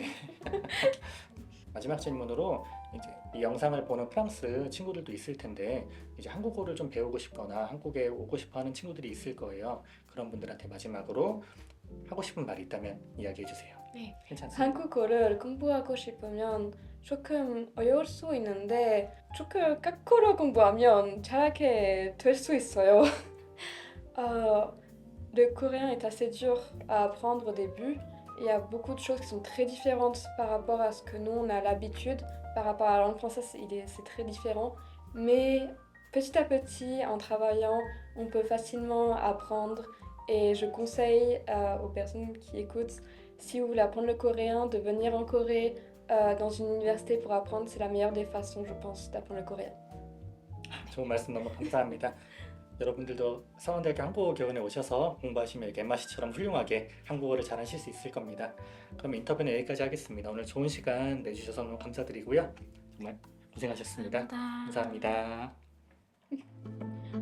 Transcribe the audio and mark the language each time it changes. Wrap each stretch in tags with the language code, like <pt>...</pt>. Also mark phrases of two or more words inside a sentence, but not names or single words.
<ko>마지막 질문으로 이제 이 영상을 보는 프랑스 친구들도 있을 텐데 이제 한국어를 좀 배우고 싶거나 한국에 오고 싶어하는 친구들이 있을 거예요. 그런 분들한테 마지막으로 하고 싶은 말이 있다면 이야기해 주세요. 네. 괜찮습니다. 한국어를 공부하고 싶으면 조금 어려울 수 있는데 조금 거꾸로 공부하면 잘하게 될 수 있어요.</ko> <fr>Le coréen est assez dur à apprendre au début. Il y a beaucoup de choses qui sont très différentes par rapport à ce que nous on a l'habitude. Par rapport à la langue française, c'est très différent. Mais petit à petit, en travaillant, on peut facilement apprendre. Et je conseille aux personnes qui écoutent, si vous voulez apprendre le coréen, de venir en Corée dans une université pour apprendre. C'est la meilleure des façons, je pense, d'apprendre le coréen.</fr> <ko>좋은 말씀 너무 감사합니다. 여러분들도 서원대학교 한국어교원에 오셔서 공부하시면 이렇게 엠마 씨처럼 훌륭하게 한국어를 잘하실 수 있을 겁니다. 그럼 인터뷰는 여기까지 하겠습니다. 오늘 좋은 시간 내주셔서 너무 감사드리고요. 정말 고생하셨습니다. 감사합니다.</ko>